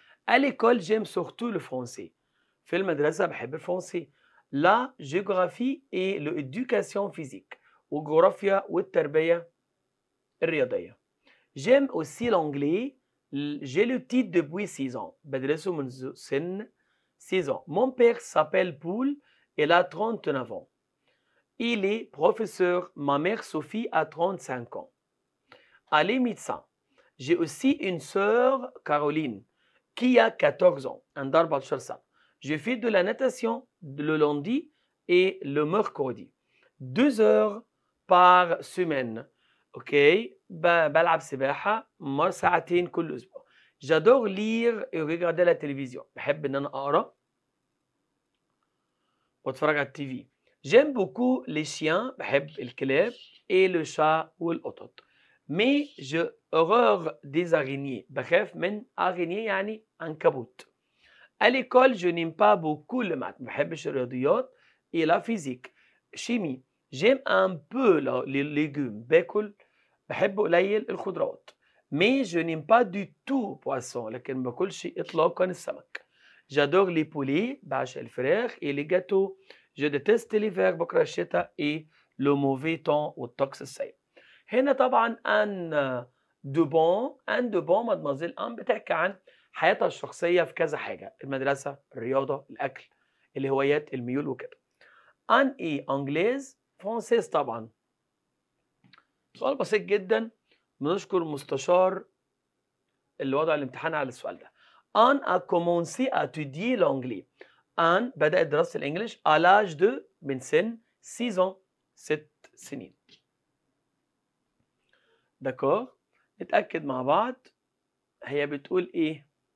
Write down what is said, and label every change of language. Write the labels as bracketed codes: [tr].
[fr] À l'école j'aime surtout le français. [ar] في المدرسه بحب الفرنسي. لا جيوغرافي اي [fr] l'éducation physique، [ar] والجغرافيا والتربيه الرياضيه. [fr] J'aime aussi l'anglais. J'ai le titre depuis 6 ans. [ar] بدرسه منذ سن [fr] 6 ans. Mon père s'appelle Paul. Il a 39 ans. Il est professeur. Ma mère Sophie a 35 ans. Elle est médecin. J'ai aussi une sœur Caroline qui a 14 ans. [ar] عندها 14 سنة. [fr] Je fais de la natation le lundi et le mercredi. 2 heures par semaine. [ar] اوكي، بلعب سباحة ساعتين كل اسبوع. [fr] J'adore lire et regarder la télévision. [ar] بحب ان انا اقرا واتفرج على التي في. [fr] J'aime beaucoup les chiens. [ar] بحب الكلاب [fr] et le chat [ar] والقطط. [fr] Mais j'ai horreur des araignées. [ar] بخاف من araignée يعني عنكبوت. [fr] À l'école je n'aime pas beaucoup le maths. [ar] ما بحبش الرياضيات [fr] et la physique. chimie. J'aime un peu les légumes. [ar] باكل، بحب قليل الخضروات. [fr] Mais je n'aime pas du tout poisson. [ar] لكن ما باكلش اطلاقا السمك. [fr] J'adore les poulets. [ar] بعشق الفراخ [fr] et les gâteaux. Je déteste l'hiver. [ar] بكره الشتاء [fr] et le mauvais temps [ar] والطقس السيء. هنا طبعا ان دو بون مادمازيل ان بتحكي عن حياتها الشخصيه في كذا حاجه: المدرسه، الرياضه، الاكل، الهوايات، الميول وكده. ان ايه انجليز فرانسيز طبعا. سؤال بسيط جدا، بنشكر مستشار اللي وضع الامتحان على السؤال ده. [fr] ان a commencé à étudier l'anglais. [ar] ان بدأت دراسة الانجليش [fr] à l'âge de [ar] من سن [fr] 6 ans [ar] 6 سنين. داكور، نتأكد مع بعض هي بتقول ايه.